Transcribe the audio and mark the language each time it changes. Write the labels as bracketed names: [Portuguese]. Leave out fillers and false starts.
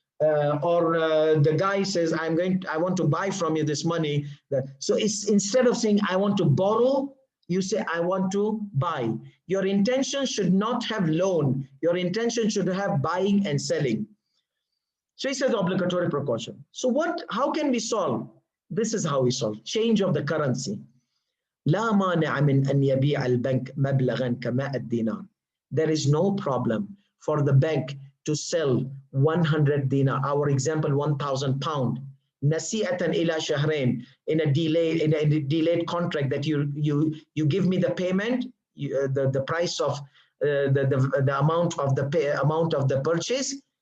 [English] The guy says, I want to buy from you this money. So it's, instead of saying, I want to borrow, you say, I want to buy. Your intention should not have loan. Your intention should have buying and selling. So he says obligatory precaution. So how can we solve? This is how we solve. Change of the currency. [Arabic] لا مانع من أن يبيع البنك مبلغا كماء الدينار. [English] There is no problem for the bank to sell 100 dinar. Our example, 1,000 pound. [Arabic] نسيئة إلى شهرين, [English] in a delayed contract, that you give me the payment, the price of the amount of the purchase.